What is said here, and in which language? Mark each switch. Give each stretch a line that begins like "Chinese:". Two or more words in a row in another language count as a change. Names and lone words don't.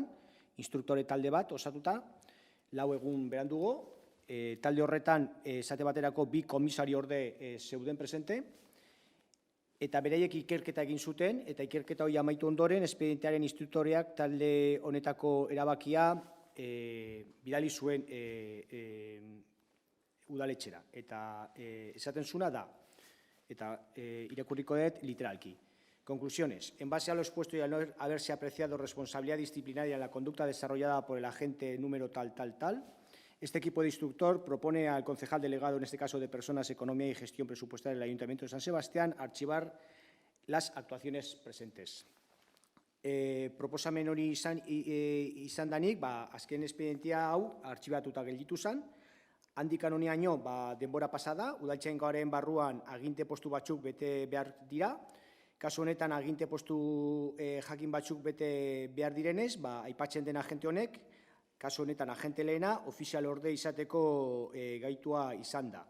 Basque: instruktore talde bat osatuta, 4 egun berandugo, talde horretan, esate baterako 2 komisari orde zeuden presente, eta beraiek ikerketa egin zuten, eta ikerketa hori amaitu ondoren, espedientearen instruktoreak talde honetako erabakia bidali zuen udaletxera. Eta esaten zuna da, eta irakurriko dut literalki.
Spanish: Conclusiones. En base a lo expuesto y al no haberse apreciado responsabilidad disciplinaria en la conducta desarrollada por el agente número tal, este equipo de instructor propone al concejal delegado, en este caso de Personas, Economía y Gestión Presupuestaria del Ayuntamiento de San Sebastián, archivar las actuaciones presentes.
Basque: Proposamen hori izan danik, azken espedientea hau artxibatuta gelditu zen, handikan honeaino denbora pasada, udaltzaingoaren barruan aginte postu batzuk bete behar dira, kasu honetan aginte postu jakin batzuk bete behar direnez, aipatzen den agente honek, kasu honetan agente lehena, ofizial orde izateko gaitua izan da.